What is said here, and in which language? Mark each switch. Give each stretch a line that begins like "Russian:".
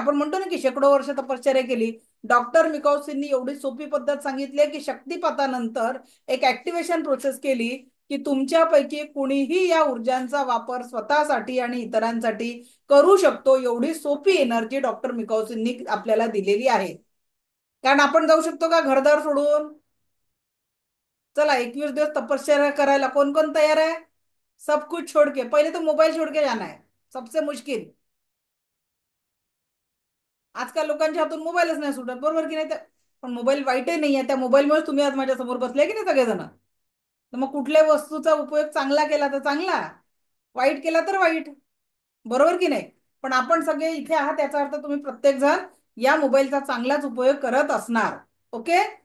Marathi: आपण म्हणतो ना की शेकडो वर्ष तपश्चर्या केली. डॉक्टर मिकॉसींनी एवढी सोपी पद्धत सांगितली की शक्तिपातानंतर एक ऍक्टिव्हेशन प्रोसेस केली की तुमच्यापैकी कुणीही या ऊर्जांचा वापर स्वतःसाठी आणि इतरांसाठी करू शकतो. एवढी सोपी एनर्जी डॉक्टर मिकॉसींनी आपल्याला दिलेली आहे. कारण आपण जाऊ शकतो का घरदार सोडून? चला 21 दिवस तपश्चर्या करायला कोण कोण तयार आहे?
Hindi: सब कुछ छोड़ के, पहिले तो मोबाईल छोड़ के जाना है, सबसे मुश्किल.
Marathi: आजकाल लोकांच्या हातून मोबाईलच नाही सुटत. बरोबर की नाही? पण मोबाईल वाईटही नाही आहे. त्या मोबाईलमुळे तुम्ही आज माझ्या समोर बसले की नाही सगळेजण. तर मग कुठल्याही वस्तूचा उपयोग चांगला केला तर चांगला, वाईट केला तर वाईट. बरोबर की नाही? पण आपण सगळे इथे आहात याचा अर्थ तुम्ही प्रत्येक जण या मोबाईलचा चांगलाच उपयोग करत असणार. ओके?